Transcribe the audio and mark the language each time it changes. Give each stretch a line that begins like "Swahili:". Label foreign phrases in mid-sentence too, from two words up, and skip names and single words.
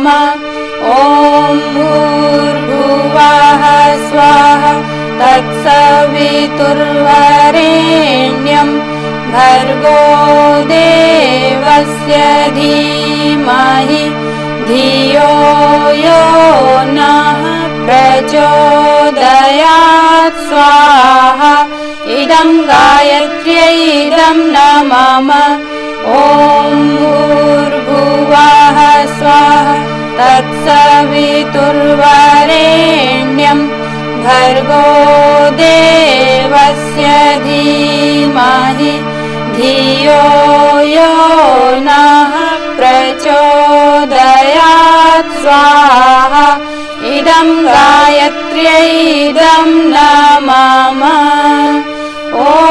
Sanskrit: ഓം ഭൂർഭുവഃ സ്വഃ തത്സവിതുർവരേണ്യം ഭർഗോ ദേവസ്യ ധീമഹി ധിയോ യോ നഃ പ്രചോദയാത്. സ്വാഹ ഇദം ഗായത്ര്യൈ ഇദം നമമ. ഓം ഭൂർഭുവഃ സ്വഃ തത്സവിതുർവരേണ്യം भर्गो देवस्य धीमहि धियो यो नः प्रचोदयात् स्वाहा इदं गायत्र्यै इदं न मम ॐ